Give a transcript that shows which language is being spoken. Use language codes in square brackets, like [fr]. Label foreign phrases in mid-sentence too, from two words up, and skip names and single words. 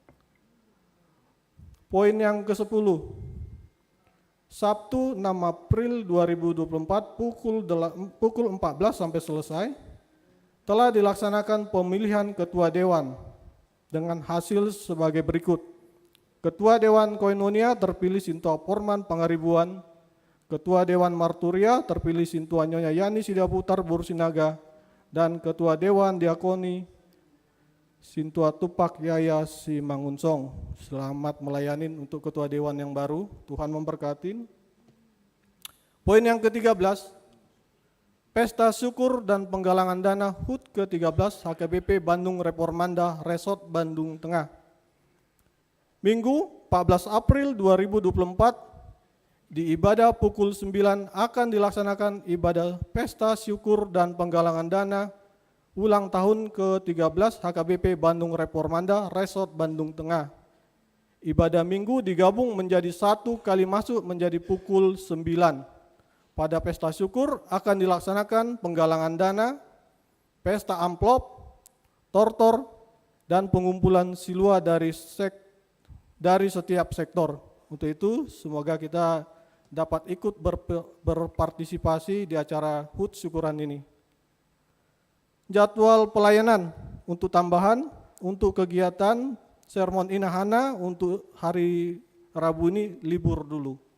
[id] Poin yang ke-10, Sabtu 6 April 2024 pukul 14 sampai selesai, telah dilaksanakan pemilihan Ketua Dewan dengan hasil sebagai berikut. Ketua Dewan Koinonia terpilih Sintua Porman Pangaribuan. Ketua Dewan Marturia terpilih Sintua Nyonya Yani Sidaputar Bursinaga. Dan Ketua Dewan Diakoni Sintua Tupak Yaya Simangunsong. Selamat melayani untuk Ketua Dewan yang baru. Tuhan memberkati. Poin yang ke-13, Pesta Syukur dan Penggalangan Dana HUT ke-13 HKBP Bandung Reformanda Resort Bandung Tengah. Minggu 14 April 2024 di ibadah pukul 9 akan dilaksanakan ibadah Pesta Syukur dan Penggalangan Dana ulang tahun ke-13 HKBP Bandung Reformanda Resort Bandung Tengah. Ibadah minggu digabung menjadi satu kali masuk menjadi pukul 9. Pada pesta syukur akan dilaksanakan penggalangan dana, pesta amplop, tortor, dan pengumpulan silua dari setiap sektor. Untuk itu semoga kita dapat ikut berpartisipasi di acara HUT syukuran ini. Jadwal pelayanan untuk tambahan untuk kegiatan sermon Inahana untuk hari Rabu ini libur dulu.